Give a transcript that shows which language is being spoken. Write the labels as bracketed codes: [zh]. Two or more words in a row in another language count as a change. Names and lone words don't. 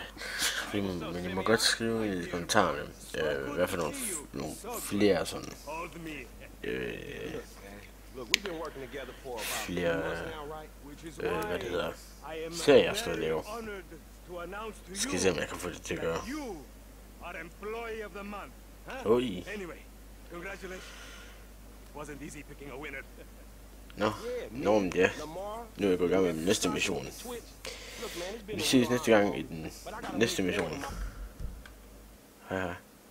[da] Men I må godt skrive i kommentarerne. Hvad for nogle flere sådan. Flere hvad det hedder. Serier jeg skal lave. Skal I se, om jeg kan få det til at gøre. Oi. [en] Anyway, congratulations. Wasn't easy picking a winner. [da] Nå, men ja. Nu er jeg gået i gang med den næste mission. Vi ses næste gang i den næste mission. Haha.